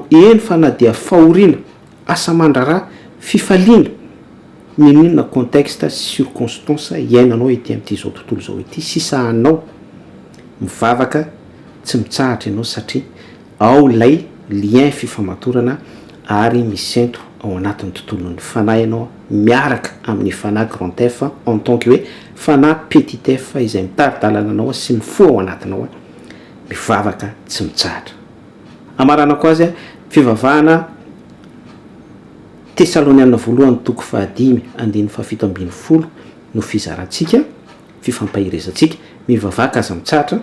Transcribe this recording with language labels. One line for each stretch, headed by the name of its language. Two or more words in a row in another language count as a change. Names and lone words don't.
Malagasy: eny fa na dia fahoriana, asa mandrara, fifaliana, ninona
French: contexte, circonstance
Malagasy: iainanao ety amin'ity zao tontolo zao ity, sisahanao mivavaka tsy mitsahatra ianao satria ao lay lien fifamatorana ary misentro ao anatin'ny tontolon'ny fanahy ianao miaraka amin'ny fanahy
French: grand F en tant que
Malagasy: hoe fanahy
French: petit F
Malagasy: izay mitary-dalana anao sy mifoha ao anatinao mivavaka tsy mitsahatra. Amarana koa azy fivavahana Tesaloniana voalohany toko 5:7-10 no fizarantsika, fifampahirezantsika mivavaka aza mitsahatra.